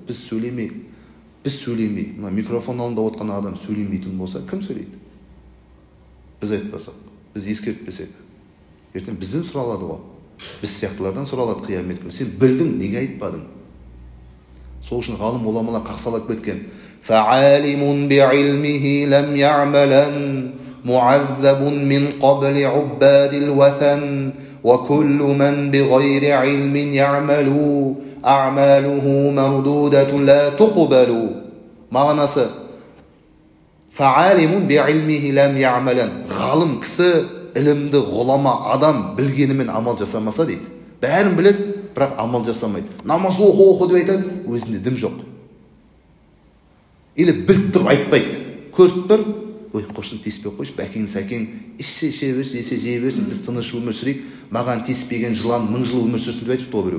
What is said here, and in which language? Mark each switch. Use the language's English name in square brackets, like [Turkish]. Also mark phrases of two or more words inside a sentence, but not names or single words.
[Kazakh] Біз сөйлемей, мына микрофон алдында отырған адам сөйлемейтін болса, кім сөйлейді? Біз айтпасақ, біз ескертпесек. Ертең бізден сұралады ғой. Біз сияқтылардан сұралады қиямет күні. Сен білдің, неге айтпадың? Сол үшін ғалым оламалар қақсалап кеткен. [Arabic] فعالم بعلمه لم يعملن معذب من قبل عباد الوثن وكل من بغير علم يعمل أعماله مردودة لا تقبل. [Kazakh] Мағынасы: [Arabic] فعالم بعلمه لم يعملن. [Kazakh] Ғалым кісі, ілімді ғұлама адам білгенімен амал жасамаса дейді. Бәрін біледі, бірақ амал жасамайды. Намаз оқу деп айтады, өзінде дім жоқ. Или біліп тұрып айтпайды. Көріп тұр, ой құрсын тиіспей қойшы, бәкең сәкең іше берсін, жей берсін, біз тыныш өмір сүрейік, маған тиіспеген жылан 1000 жыл өмір сүрсін деп айтыпты ол біреу.